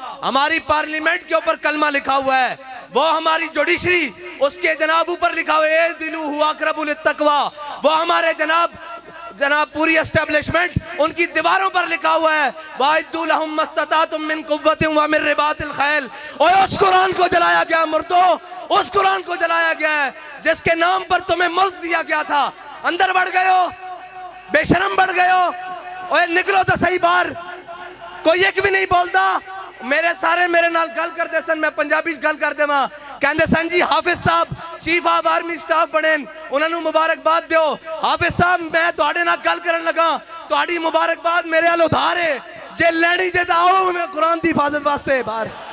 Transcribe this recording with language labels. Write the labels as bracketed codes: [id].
[ur] ہماری پارلیمنٹ کے اوپر کلمہ لکھا ہوا ہے, وہ ہماری جوڈیشری اس کے جناب اوپر لکھا ہوا ہے [ar] اے دلو ہوا اقرب للتقوی, [ur] وہ ہمارے جناب پوری اسٹیبلشمنٹ ان کی دیواروں پر لکھا ہوا ہے [ar] وَاعِدُّوا لَهُم مَّا اسْتَطَعْتُم مِّن قُوَّةٍ وَمِن رِّبَاطِ الْخَيْلِ. [ur] اور اس قرآن کو جلایا گیا مردو, اس قرآن کو جلایا گیا ہے جس کے نام پر تمہیں ملک دیا گیا تھا. اندر بڑھ گئے ہو, بے شرم بڑھ گئے ہو. اوے نکلو تو صحیح باہر, کوئی ایک بھی نہیں بولتا. [pa] میرے نال گل کر دے سن, میں پنجابی گل کر دے ماں کہندے سن جی حافظ صاحب چیف آف آرمی سٹاف بنے, انہوں نے مبارکباد دیو. حافظ صاحب میں تواڈے نال گل کرن لگا, تواڈی مبارکباد میرے ال ادھار ہے, جے لینی جے آؤ میں قرآن دی حفاظت واسطے باہر.